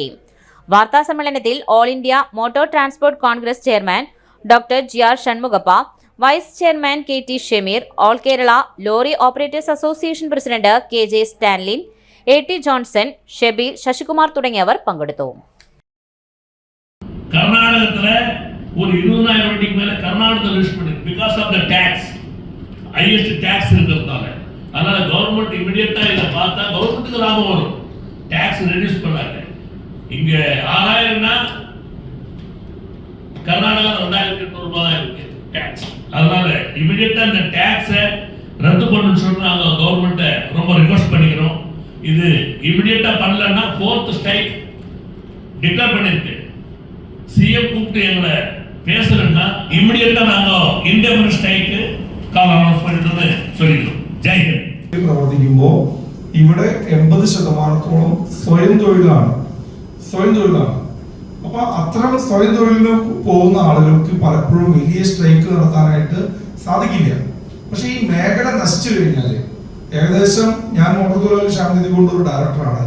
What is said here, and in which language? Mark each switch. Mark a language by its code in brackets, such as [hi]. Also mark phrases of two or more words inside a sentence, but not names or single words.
[ml] വാർത്താ സമ്മേളനത്തിൽ ഓൾ ഇന്ത്യ മോട്ടോർ ട്രാൻസ്പോർട്ട് കോൺഗ്രസ് ചെയർമാൻ ഡോക്ടർ GR ഷൺമുഖപ്പ, വൈസ് ചെയർമാൻ KT ഷമീർ, ഓൾ കേരള ലോറി ഓപ്പറേറ്റേഴ്സ് അസോസിയേഷൻ പ്രസിഡന്റ് KJ സ്റ്റാൻലിൻ, AT ജോൺസൺ, ഷബീർ, ശശികുമാർ തുടങ്ങിയവർ പങ്കെടുത്തു. [ta] கர்நாடகத்துல ஒரு 20,000 வண்டிக்கு மேல கர்நாடகத்தில் லிஸ்ட் பண்ணிருக்கு [en] because of the tax, highest tax [ta] இருக்கிறதால. அதனால [en] government immediately [ta] இதை பார்த்தா கவர்மெண்ட்டுக்கு லாபம் வரும். [en] tax reduce [ta] பண்ணாங்க. இங்க 6,000னா கர்நாடகா 2,800 ரூபாய் இருக்கு டாக்ஸ். அதனால இமிடியேட்டா இந்த டாக்ஸை ரத்து பண்ணணும்னு சொல்லி நாங்க கவர்மெண்ட்ட ரொம்ப ரிக்வெஸ்ட் பண்ணிக்கிறோம். இது இமிடியேட்டா பண்ணலன்னா 4th [en] strike declare [ta] பண்ணிருக்கு. CM கூப்பிட்டு எங்களை பேசலன்னா இமிடியேட்டா நாங்க [en] indefinite strike call announce [ta] பண்ணிட்டு சொல்லிடுறோம். [ml] ജയ് ഹിന്ദ്. പ്രവർത്തിക്കുമ്പോൾ ഇവിടെ 80% സ്വയം തൊഴിലാണ്. അപ്പൊ അത്തരം സ്വയം തൊഴിലിന് പോകുന്ന ആളുകൾക്ക് പലപ്പോഴും വലിയ സ്ട്രൈക്ക് നടത്താനായിട്ട് സാധിക്കില്ല. പക്ഷെ ഈ മേഖല നശിച്ചു കഴിഞ്ഞാല് ഏകദേശം, ഞാൻ മോട്ടോർ തൊഴിലാളി ക്ഷേമനിധി കൊണ്ട് ഒരു ഡയറക്ടറാണ്.